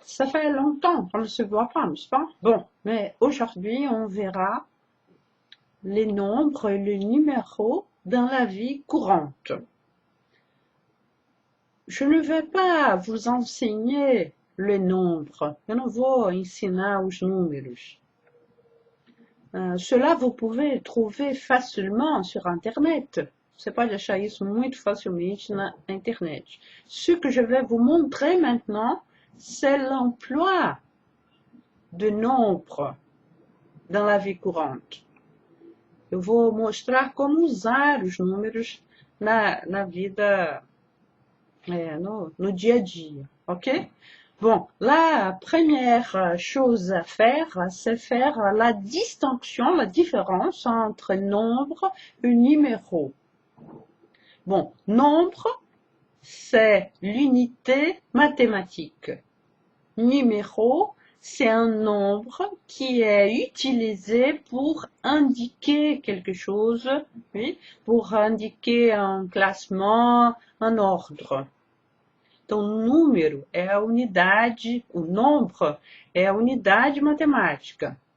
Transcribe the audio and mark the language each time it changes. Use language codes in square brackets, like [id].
[fr] Ça fait longtemps qu'on ne se voit pas, n'est-ce pas? Bon, mais aujourd'hui, on verra les nombres et les numéros dans la vie courante. Je ne vais pas vous enseigner les nombres, [pt] eu não vou ensinar os números. [fr] Cela vous pouvez trouver facilement sur Internet. [pt] Você pode achar isso muito facilmente na internet. [fr] Ce que je vais vous montrer maintenant, c'est l'emploi de nombres dans la vie courante. [pt] Eu vou mostrar como usar os números na vida, no dia a dia, ok? [fr] Bon, la première chose à faire, c'est faire la distinction, la différence entre nombre et numéro. Bon, nombre, c'est l'unité mathématique. Numéro, c'est un nombre qui est utilisé pour indiquer quelque chose, oui, pour indiquer un classement, un ordre. [pt] Então, número é a unidade, o nombre é a unidade matemática.